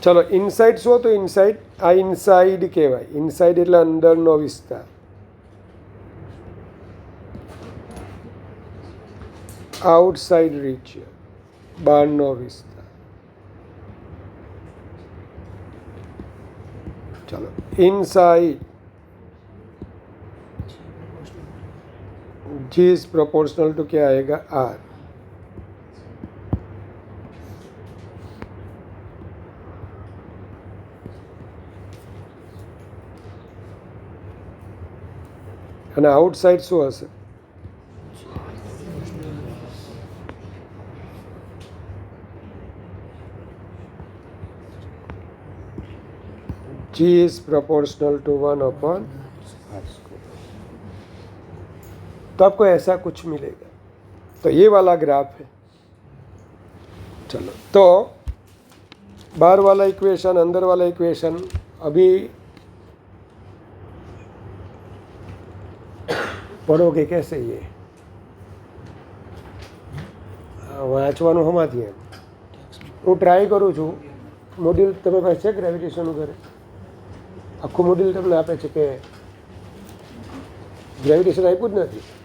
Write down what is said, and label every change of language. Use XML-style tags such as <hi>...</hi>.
<gu>ચલો, ઇનસાઇડ શું તો ઇનસાઇડ, આ ઇનસાઇડ કહેવાય। ઇનસાઇડ એટલે અંદરનો વિસ્તાર, આઉટસાઇડ રિજિયન, બહારનો વિસ્તાર।</gu> <hi>चलो inside G is proportional to क्या आएगा R.</hi> <gu>અને આઉટસાઇડ શું હશે?</gu> <en>G is proportional to 1/r².</en> <hi>तो आपको ऐसा कुछ मिलेगा. तो ये वाला ग्राफ है. चलो तो बाहर वाला इक्वेशन अंदर वाला इक्वेशन अभी पढ़ोगे कैसे?</hi> <gu>ये વાંચવાનું હમાથી એમ હું ટ્રાય કરું છું. મોડ્યુલ તમે પાસે છે ગ્રેવિટેશનનું ઘરે? આખું મોડ્યુલ તમને આપે છે કે ગ્રેવિટેશન આપ્યું જ નથી?</gu>